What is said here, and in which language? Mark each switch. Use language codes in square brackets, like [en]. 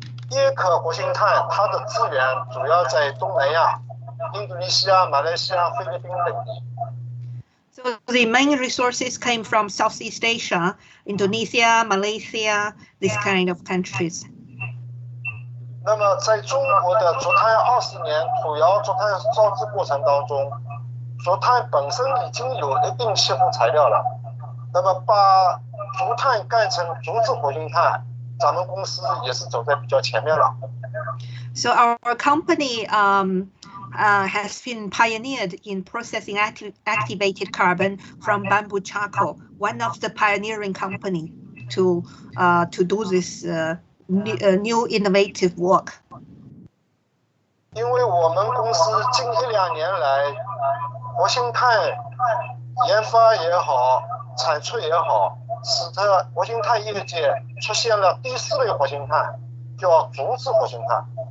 [zh] 椰壳活性炭它的资源主要在东南亚、印度尼西亚、马来西亚、菲律宾等地。 [en] So the main resources came from Southeast Asia, Indonesia, Malaysia, this kind of countries. [zh] 那么在中国的竹炭20年土窑竹炭烧制过程当中，竹炭本身已经有一定吸附材料了。那么把竹炭干成竹制活性炭，咱们公司也是走在比较前面了。 [en] So our company has been pioneered in processing activated carbon from bamboo charcoal, one of the pioneering company to do this new innovative work. [zh] 因为我们公司近1-2年来，活性炭研发也好，产出也好，使得活性炭业界出现了第4类活性炭，叫竹制活性炭。